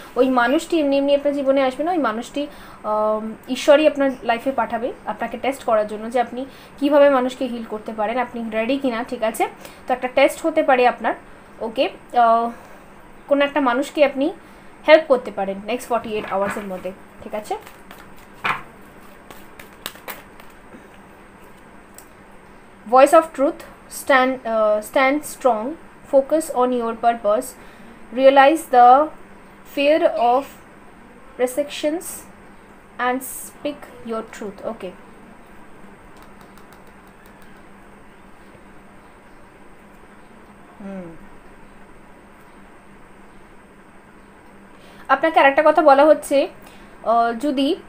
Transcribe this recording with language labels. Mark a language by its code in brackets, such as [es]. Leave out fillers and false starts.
[bn] ওই মানুষটি এমনি আপনার জীবনে আসবে না, ওই মানুষটি ঈশ্বরই আপনার লাইফে পাঠাবে আপনাকে টেস্ট করার জন্য যে আপনি কীভাবে মানুষকে হিল করতে পারেন, আপনি রেডি কিনা, ঠিক আছে। তো একটা টেস্ট হতে পারে আপনার। ওকে, কোনো একটা মানুষকে আপনি হেল্প করতে পারেন নেক্সট 48 আওয়ার্সের মধ্যে, ঠিক আছে। [en] Voice of truth, stand strong, focus on your purpose, realize the fear of restrictions and speak your truth. [bn] Okay, আপনাকে আরেকটা কথা বলা হচ্ছে, যদি